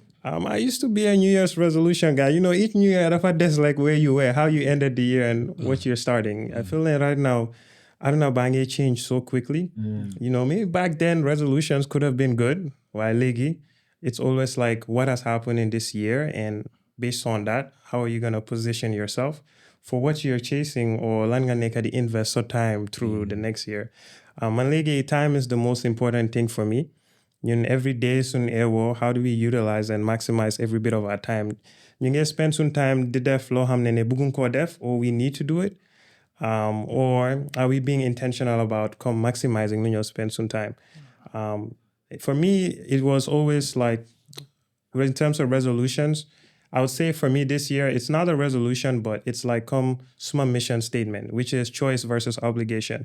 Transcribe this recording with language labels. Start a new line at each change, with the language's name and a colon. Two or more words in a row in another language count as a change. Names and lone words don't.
English: I used to be a New Year's resolution guy. Each New Year, that's like where you were, how you ended the year, and what you're starting. I feel like right now, I don't know, Bangay changed so quickly. Maybe back then resolutions could have been good. While Legi, it's always like what has happened in this year and based on that, how are you going to position yourself for what you're chasing or
Wolof: lan nga nekk di
English: invest so time through the next year?
Wolof: Man léegi
English: time is the most important thing for me. Every day
Wolof: sun ewo,
English: how do we utilize and maximize every bit of our time?
Wolof: Ñu ngi spend sun time di def loo xam ne bëgguñ koo def
English: or we need to do it. Or are we being intentional about maximizing when you spend some time? For me, it was always like, in terms of resolutions, I would say for me this year, it's not a resolution, but it's like suma mission statement, which is choice versus obligation.